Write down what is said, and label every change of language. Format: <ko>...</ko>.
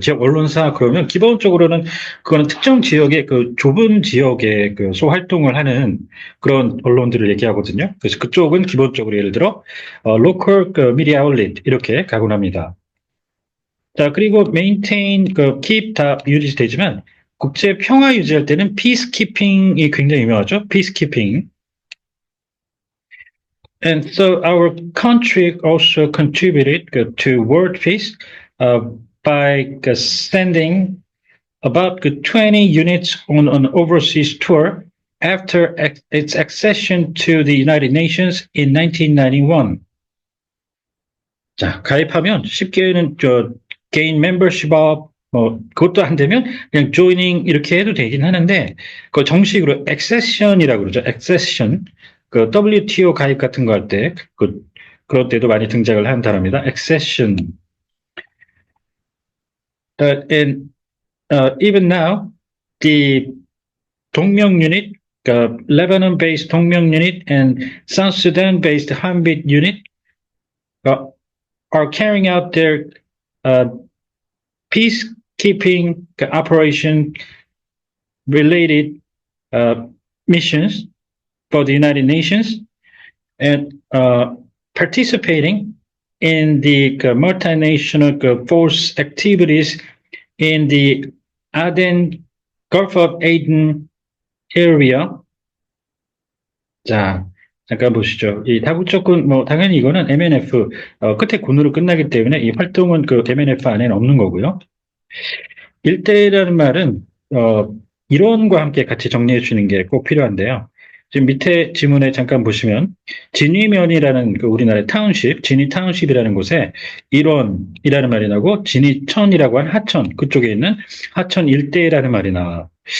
<ko>지역 언론사 그러면 기본적으로는 그거는 특정 지역의 좁은 지역에 소활동을 하는 그런 언론들을 얘기하거든요. 그래서 그쪽은 기본적으로 예를 들어, local media outlet 이렇게 가곤 합니다. 자, 그리고 maintain, keep 다 유지 되지만 국제 평화 유지할 때는 peacekeeping이 굉장히 유명하죠.</ko> <en>peacekeeping. And so our country also contributed to world peace by sending about 20 units on an overseas tour after its accession to the United Nations in 1991.</en> <ko>자, 가입하면 쉽게는 개인 멤버십업 그것도 안 되면 그냥 joining 이렇게 해도 되긴 하는데 그 정식으로 accession이라고 그러죠.</ko> <en>accession.</en> <ko>WTO 가입 같은 거 할 때 그런 때도 많이 등장을 하는 단어입니다.</ko> <en>accession. And even now the 동명 unit, Lebanon-based 동명 unit and South Sudan-based Hanbit unit are carrying out their peacekeeping operation related missions for the United Nations and participating in the multinational force activities in the Aden, Gulf of Aden area.</en> <ko>자, 잠깐 보시죠. 이 다국적군, 당연히 이거는 MNF, 끝에 군으로 끝나기 때문에 이 활동은 MNF 안에는 없는 거고요. 일대라는 말은, 이론과 함께 같이 정리해 주는 게 꼭 필요한데요. 지금 밑에 지문에 잠깐 보시면, 진위면이라는 우리나라의 타운십, 진위 타운십이라는 곳에 일원이라는 말이 나고, 진위천이라고 한 하천, 그쪽에 있는 하천 일대라는 말이 나와요.</ko>